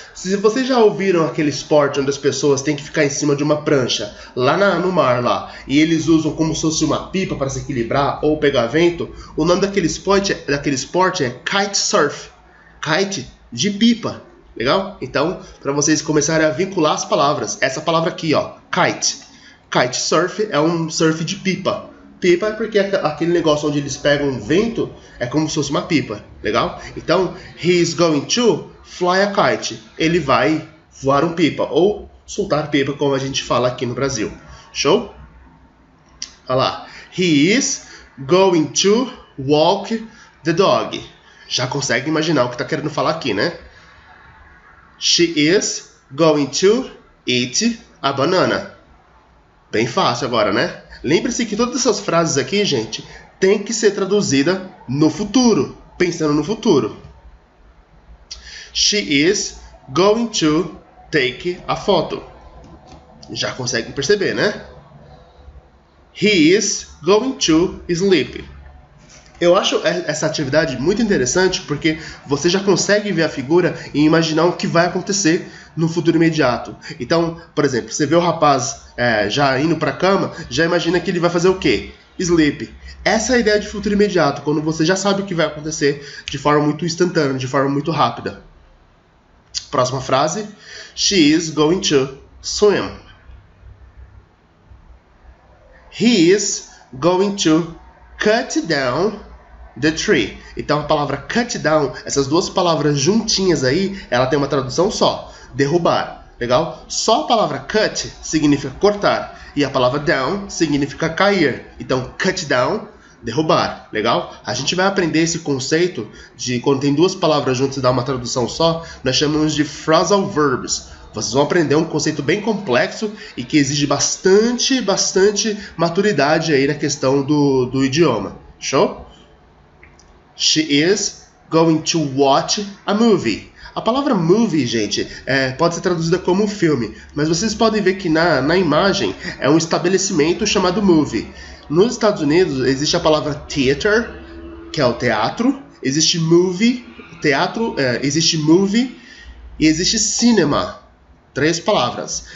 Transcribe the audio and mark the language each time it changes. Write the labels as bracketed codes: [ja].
[pt] Se vocês já ouviram aquele esporte onde as pessoas têm que ficar em cima de uma prancha lá no mar lá, e eles usam como se fosse uma pipa para se equilibrar ou pegar vento, o nome daquele esporte é kite surf. Kite de pipa. Legal? Então, para vocês começarem a vincular as palavras, essa palavra aqui, ó, kite. Kite surf é um surf de pipa. Pipa é porque aquele negócio onde eles pegam vento é como se fosse uma pipa, legal? Então, [en] he is going to fly a kite. [pt] Ele vai voar um pipa, ou soltar pipa, como a gente fala aqui no Brasil. Show? Olha lá. [en] He is going to walk the dog. [pt] Já consegue imaginar o que está querendo falar aqui, né? [en] She is going to eat a banana. [pt] Bem fácil agora, né? Lembre-se que todas essas frases aqui, gente, tem que ser traduzida no futuro, pensando no futuro. [en] She is going to take a photo. [pt] Já conseguem perceber, né? [en] He is going to sleep. [pt] Eu acho essa atividade muito interessante porque você já consegue ver a figura e imaginar o que vai acontecer no futuro imediato. Então, por exemplo, você vê o rapaz já indo para a cama, já imagina que ele vai fazer o quê? Sleep. Essa é a ideia de futuro imediato, quando você já sabe o que vai acontecer de forma muito instantânea, de forma muito rápida. Próxima frase. [en] She is going to swim. He is going to cut down the tree. [pt] Então a palavra cut down, essas duas palavras juntinhas aí, ela tem uma tradução só, derrubar, legal? Só a palavra cut significa cortar e a palavra down significa cair. Então cut down, derrubar, legal? A gente vai aprender esse conceito de quando tem duas palavras juntas e dá uma tradução só, nós chamamos de phrasal verbs. Vocês vão aprender um conceito bem complexo e que exige bastante maturidade aí na questão do idioma. Show? [en] She is going to watch a movie. [pt] A palavra movie, gente, pode ser traduzida como filme, mas vocês podem ver que na imagem é um estabelecimento chamado movie. Nos Estados Unidos existe a palavra theater, que é o teatro, existe movie, teatro, existe movie e existe cinema. 3 palavras.